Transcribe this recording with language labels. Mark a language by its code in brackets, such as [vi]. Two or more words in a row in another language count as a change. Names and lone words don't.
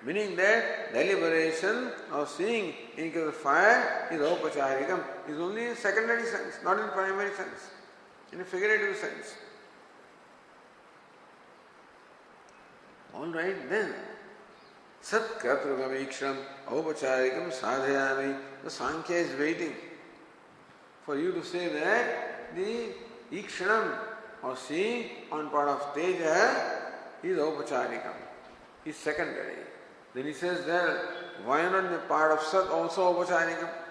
[en] Meaning that deliberation of seeing in case of fire is aupacharikam, is only in secondary sense, not in primary sense, in a figurative sense. Alright then. [sa] Sat kartrugam iksham aupacharikam sadhayami. [en] The Sankhya is waiting for you to say that the ikshanam or seeing on part of teja is aupacharikam, is secondary. Then he says that why not the part of sat also aupacharikam?